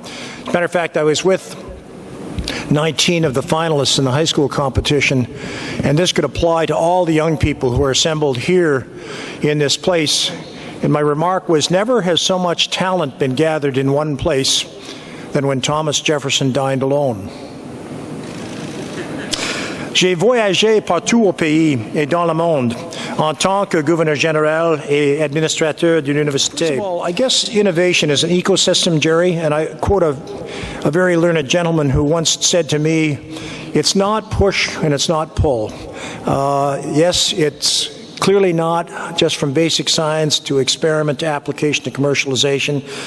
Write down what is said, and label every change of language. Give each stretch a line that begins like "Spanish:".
English: As a matter of fact, I was with 19 of the finalists in the high school competition, and this could apply to all the young people who are assembled here in this place. And my remark was, never has so much talent been gathered in one place than when Thomas Jefferson dined alone.
French: J'ai voyagé partout au pays et dans le monde en tant que gouverneur général et administrateur d'une université.
English: Well, I guess innovation is an ecosystem, Jerry, and I quote a very learned gentleman who once said to me, it's not push and it's not pull. Yes, it's clearly not just from basic science to experiment to application to commercialization.